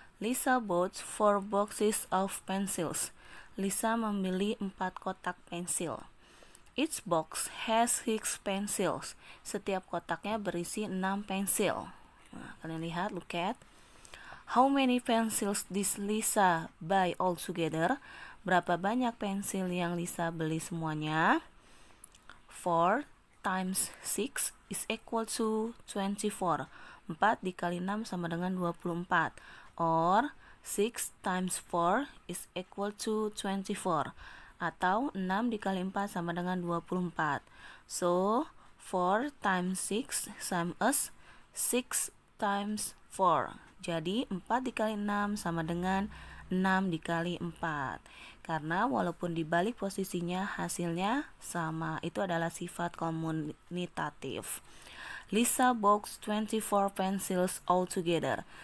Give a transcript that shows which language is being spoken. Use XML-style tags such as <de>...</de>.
<en>Lisa bought 4 boxes of pencils.</en> <id>Lisa membeli 4 kotak pensil.</id> <en>Each box has 6 pencils.</en> <id>Setiap kotaknya berisi 6 pensil. Nah, kalian lihat,</id> <en>look at. How many pencils did Lisa buy all together?</en> <id>Berapa banyak pensil yang Lisa beli semuanya?</id> <en>4 times 6 is equal to 24.</en> <id>4 dikali 6 sama dengan 24.</id> <en>Or 6 times 4 is equal to 24.</en> <id>Atau 6 dikali 4 sama dengan 24.</id> <en>So 4 times 6 same as 6 times 4.</en> <id>Jadi 4 dikali 6 sama dengan 6 dikali 4. Karena walaupun dibalik posisinya hasilnya sama. Itu adalah sifat komunitatif.</id> <en>Lisa bought 24 pencils all together.</en>